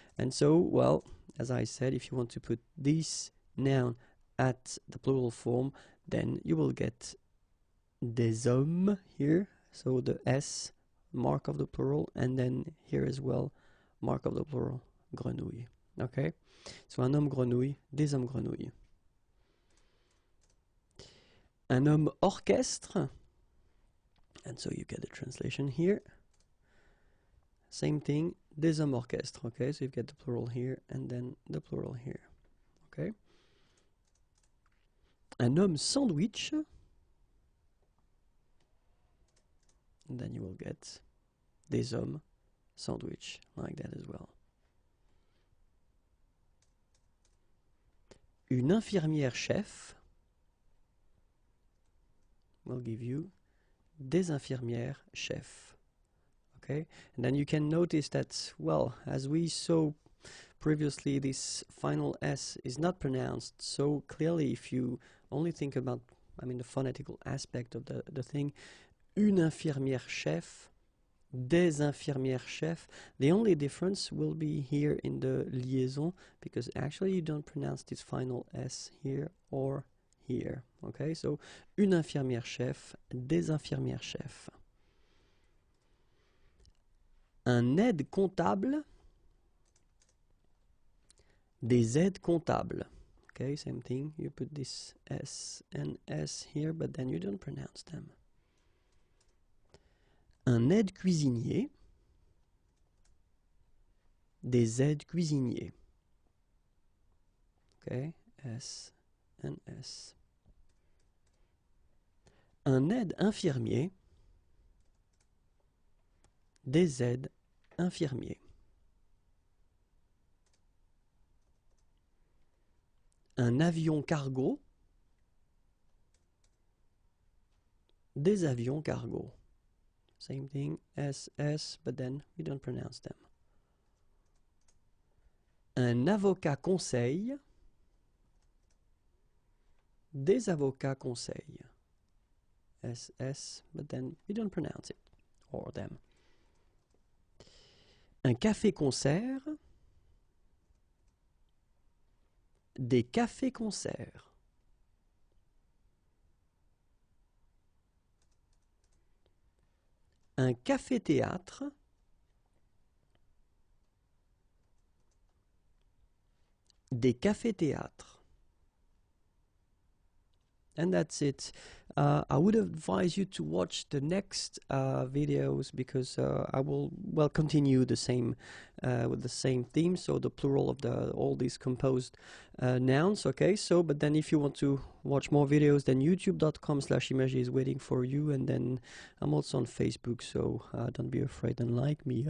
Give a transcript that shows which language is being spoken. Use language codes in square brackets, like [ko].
[en] And so, well, as I said, if you want to put this noun at the plural form, then you will get [fr] des hommes [en] here, so the S, mark of the plural, and then here as well, mark of the plural, grenouille. [fr] Okay, so un homme grenouille, des hommes grenouilles. Un homme orchestre, [en] and so you get the translation here. Same thing, [fr] des hommes orchestre. [en] Okay, so you get the plural here and then the plural here. Okay. [fr] Un homme sandwich, [en] and then you will get [fr] des hommes sandwich, [en] like that as well. [fr] Une infirmière chef [en] will give you [fr] des infirmières chefs. [en] Okay, and then you can notice that, well, as we saw previously, this final S is not pronounced so clearly. If you only think about, the phonetical aspect of the thing, [fr] une infirmière chef, des infirmières chefs, [en] the only difference will be here in the liaison, because actually you don't pronounce this final S here or here. [fr] Okay, so une infirmière chef, des infirmières chefs. Un aide comptable, des aides comptables. [en] Okay, same thing. You put this S and S here, but then you don't pronounce them. [fr] Un aide cuisinier, des aides cuisiniers. [en] Okay, S and S. [fr] Un aide infirmier, des aides infirmiers. Un avion cargo, des avions cargo. [en] Same thing, S, but then we don't pronounce them. [fr] Un avocat conseil, des avocats conseils. [en] S, but then we don't pronounce it, or them. [fr] Un café-concert, des cafés-concerts. Un café-théâtre, des cafés-théâtres. [en] And that's it. I would advise you to watch the next videos, because I will continue the same with the same theme, so the plural of all these composed nouns. Okay, so but then if you want to watch more videos, then youtube.com/imagier is waiting for you, and then I'm also on Facebook, so don't be afraid and like me.